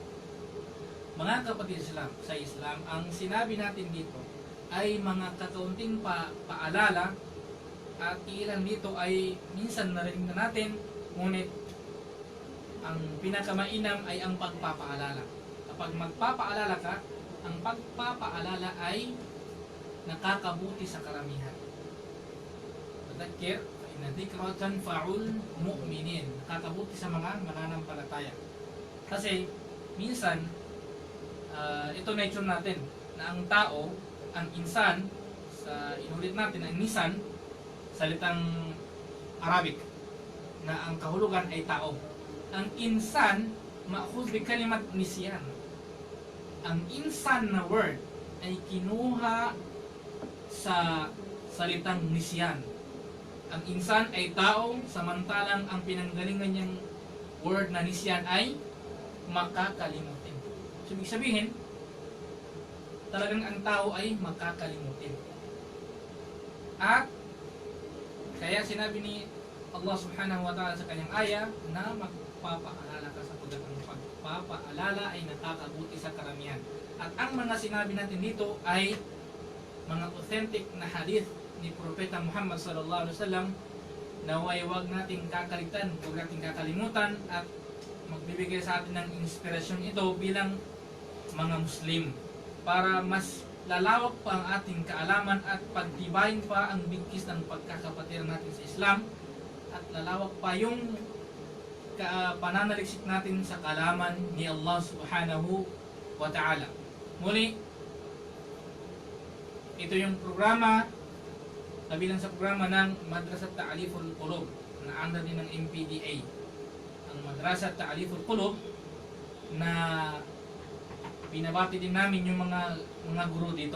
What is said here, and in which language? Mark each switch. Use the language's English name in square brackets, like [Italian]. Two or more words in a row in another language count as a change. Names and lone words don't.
[Filipino] Mga kapatid sa Islam, ang sinabi natin dito ay mga kakaunting paalala, at ilan dito ay minsan narinig na natin, ngunit ang pinakamainam ay ang pagpapaalala. Kapag magpapaalala ka, ang pagpapaalala ay nakakabuti sa karamihan. [Arabic] فذكر فإن الذكرى تنفع المؤمنين. [Filipino] Nakakabuti sa mga mananampalataya. Kasi minsan ito nature natin na ang tao, ang insan, sa inulit natin ang insan, salitang Arabic na ang kahulugan ay tao. [Arabic] Ang إنسان مأخوذ بكلمة نسيان. [Filipino] Ang insan na word ay kinuha sa salitang nisyan. Ang insan ay tao, samantalang ang pinanggalingan niyang word na nisyan ay makakalimutin. So, ibig sabihin, talagang ang tao ay makakalimutin. At kaya sinabi ni Allah [Arabic] سبحانه وتعالى [Filipino] sa kanyang aya na magpapaalala ka, sapagkat ang pagpapaalala ay nakakabuti sa karamihan. At ang mga sinabi natin dito ay mga authentic na hadith ni Propeta Muhammad [Arabic] صلى الله عليه [Filipino] wasallam, naway wag nating kakalitan, wag nating kakalimutan, at magbibigay sa atin ng inspirasyon ito bilang mga Muslim para mas lalawak pa ang ating kaalaman at pagtibayin pa ang bigkis ng pagkakapatiran natin sa Islam, at lalawak pa yung pananaliksik natin sa kaalaman ni Allah [Arabic] سبحانه وتعالى. [Filipino] Muli, ito yung programa, kabilang sa programa ng Madrasat Ta'aliful Qulub na under din ng MPDA. Ang Madrasat Ta'aliful Qulub na binabati din namin yung mga guro dito.